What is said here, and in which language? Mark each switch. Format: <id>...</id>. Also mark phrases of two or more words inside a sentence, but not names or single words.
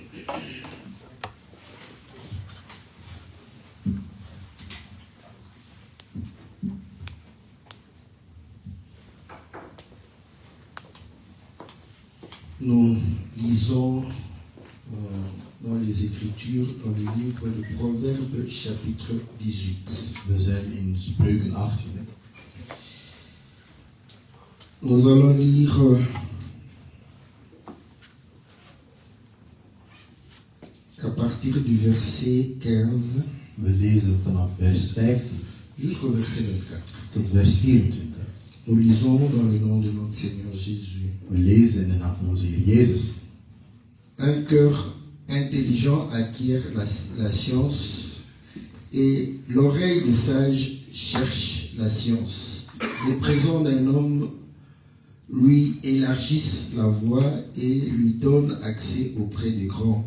<fr>Nous lisons dans les Écritures, dans le livre de Proverbes, chapitre 18.</fr> <nl>We zijn in Spreuken 18.</nl> <fr>Nous allons lire à partir du verset 15</fr> <nl>We lezen vanaf vers 15</nl> <fr>jusqu'au verset 24.</fr> <nl>tot vers 24.</nl> <fr>Nous lisons dans le nom de notre Seigneur Jésus.</fr> <nl>We lezen in de naam van onze Heer Jezus.</nl> <fr>Un cœur intelligent acquiert la science et l'oreille des sages cherche la science. Les présents d'un homme lui élargissent la voie et lui donnent accès auprès des grands.</fr>